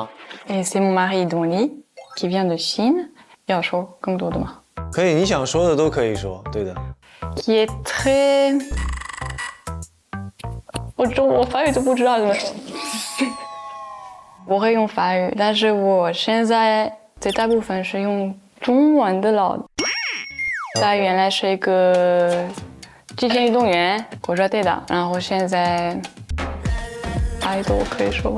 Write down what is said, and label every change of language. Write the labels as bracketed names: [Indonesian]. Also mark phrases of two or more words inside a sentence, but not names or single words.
[French] C'est mon mari Donny qui vient de Chine。 [Chinese] 要说更多的吗？可以，你想说的都可以说，对的。 [French] Qui est très， [Chinese] 我法语都不知道怎么说。我会用法语，但是我现在绝大部分是用中文的了。他原来是一个极限运动员，国家队的，然后现在idol可以说吗